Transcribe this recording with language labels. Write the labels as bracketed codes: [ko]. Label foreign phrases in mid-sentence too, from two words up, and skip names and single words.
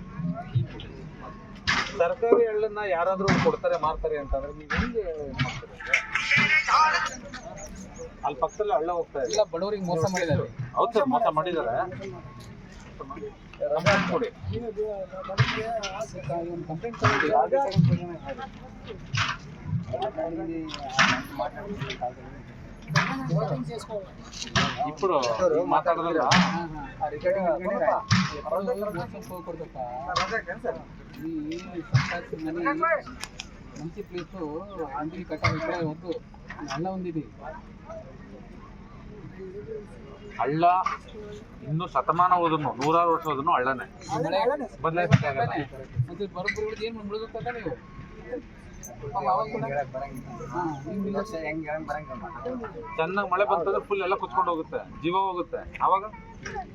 [kn] ಸರ್ಕಾರಿ ಹಳ್ಳನ್ನ ಯಾರಾದ್ರೂ ಕೊಡ್ತಾರೆ ಮಾರ್ತಾರೆ ಅಂತಂದ್ರೆ ನೀವು ಹೆಂಗೆ ಮಾಡ್ತಾರೆ? ಅಲ್ಲಿ ಪಕ್ಕದಲ್ಲಿ ಹಳ್ಳ ಹೋಗ್ತಾ ಇದೆ. ಇಲ್ಲ, ಬಡವರಿಗೆ ಮೋಸ ಮಾಡಿದ್ದಾರೆ. ಹೌದು ಸರ್, ಮೋಸ ಮಾಡಿದ್ದಾರೆ. ಕೊಡಿ, ಕಂಪ್ಲೇಂಟ್ ತಗೊಂಡು [te] ఇప్పుడు మాట్లాడదా మంచి ప్లేస్ అంటికి కట్టాలి. ఇక్కడ వద్దు, హళ్ళ ఉంది. [kn] ఇది ಹಳ್ಳ ಇನ್ನು ಶತಮಾನ ಹೋದ್ರು, 100 ವರ್ಷ ಹೋದ್ರು ಹಳ್ಳನೇ ಬದಲಾಯಿಸಕ್ಕಾಗಲ್ಲ. ಮತ್ತೆ ಬರೋಬ್ಬರಿ ಏನು ಮುಳುಗುತ್ತದ ನೀವು ಚೆನ್ನಾಗಿ ಮಳೆ ಬಂತಂದ್ರೆ ಫುಲ್ ಎಲ್ಲ ಕುಚ್ಕೊಂಡು ಹೋಗುತ್ತೆ, ಜೀವ ಹೋಗುತ್ತೆ.